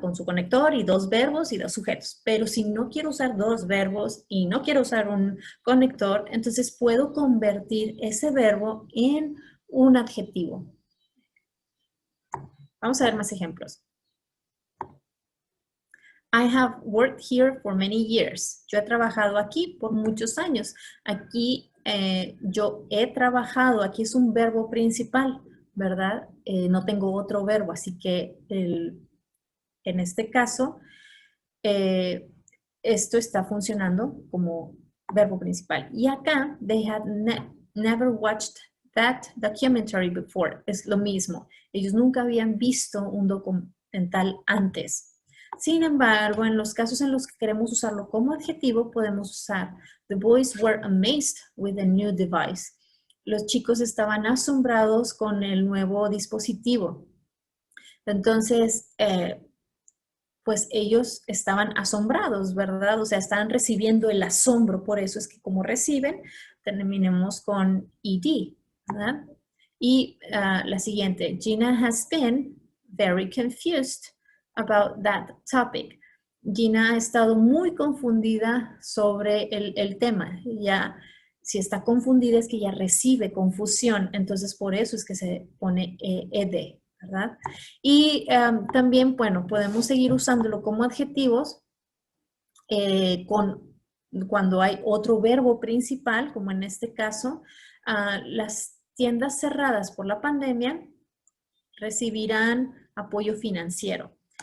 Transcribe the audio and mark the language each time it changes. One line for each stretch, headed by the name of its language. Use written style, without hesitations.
Spanish: Con su conector y dos verbos y dos sujetos. Pero si no quiero usar dos verbos y no quiero usar un conector, entonces puedo convertir ese verbo en un adjetivo. Vamos a ver más ejemplos.
English: I have worked here for many years.
Spanish: Yo he trabajado aquí por muchos años. Aquí yo he trabajado, aquí es un verbo principal, ¿verdad? No tengo otro verbo, así que en este caso, esto está funcionando como verbo principal. Y acá,
English: they had never watched that documentary before.
Spanish: Es lo mismo. Ellos nunca habían visto un documental antes. Sin embargo, en los casos en los que queremos usarlo como adjetivo, podemos usar
English: the boys were amazed with the new device.
Spanish: Los chicos estaban asombrados con el nuevo dispositivo. Entonces, pues ellos estaban asombrados, ¿verdad? O sea, estaban recibiendo el asombro, por eso es que como reciben, terminemos con ed, ¿verdad? Y la siguiente,
English: Gina has been very confused about that topic.
Spanish: Gina ha estado muy confundida sobre el tema. Ya, si está confundida es que ya recibe confusión, entonces por eso es que se pone ed, ¿verdad? Y también, bueno, podemos seguir usándolo como adjetivos cuando hay otro verbo principal, como en este caso, las tiendas cerradas por la pandemia recibirán apoyo financiero.